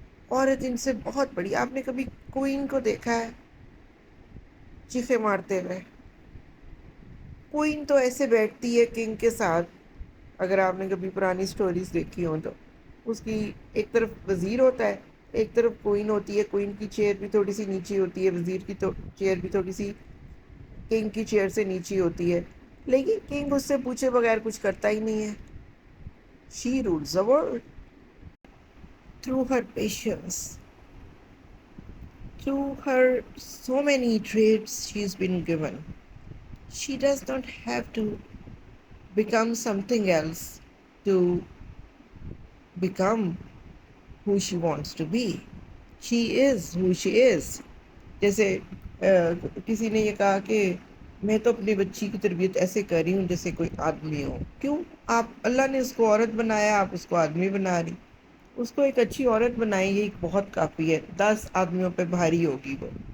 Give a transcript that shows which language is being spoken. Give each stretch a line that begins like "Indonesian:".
Urdu: عورت ان سے بہت بڑی. آپ نے کبھی کوئین کو دیکھا ہے چیخے مارتے ہوئے؟ کوئین تو ایسے بیٹھتی ہے کنگ کے ساتھ, اگر آپ نے کبھی پرانی سٹوریز دیکھی ہوں تو اس کی ایک طرف وزیر ہوتا ہے, ایک طرف کوئین ہوتی ہے. کوئین کی چیئر بھی تھوڑی سی نیچی ہوتی ہے, وزیر کی چیئر بھی تھوڑی سی کنگ کی چیئر سے نیچی ہوتی ہے, لیکن کنگ اس سے پوچھے بغیر کچھ کرتا ہی نہیں ہے.
English: She rules the world through her patience, through her so many traits she's been given. She does not have to become something else to become who she wants to be. She is who she is.
Urdu: جیسے کسی نے یہ کہا کہ میں تو اپنی بچی کی تربیت ایسے کر رہی ہوں جیسے کوئی آدمی ہو. کیوں؟ آپ اللہ نے اس کو عورت بنایا, آپ اس کو آدمی بنا رہی. اس کو ایک اچھی عورت بنائی, یہ بہت کافی ہے. 10 آدمیوں پہ بھاری ہوگی وہ.